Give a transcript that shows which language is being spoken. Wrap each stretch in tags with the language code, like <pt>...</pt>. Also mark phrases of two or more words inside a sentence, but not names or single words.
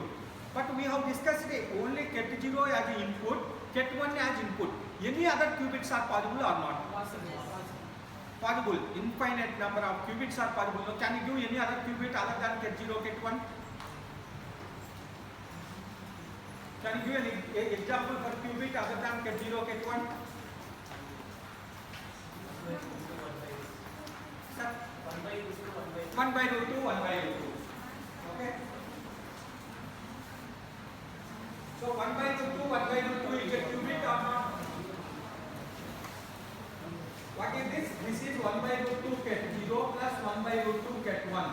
<en>But we have discussed only ket 0 as input, ket 1 as input. Any other qubits are possible or not? Possible. Infinite number of qubits are possible. Now, can you give any other qubit other than ket 0, ket 1? Can you give an example for qubit other than ket 0, ket 1? Sir? 1 by root 2, 1 by root 2. Okay? So 1 by root 2, 1 by root 2 is a qubit or not? What is this? This is 1 by root 2 ket 0 plus 1 by root 2 ket 1.</en>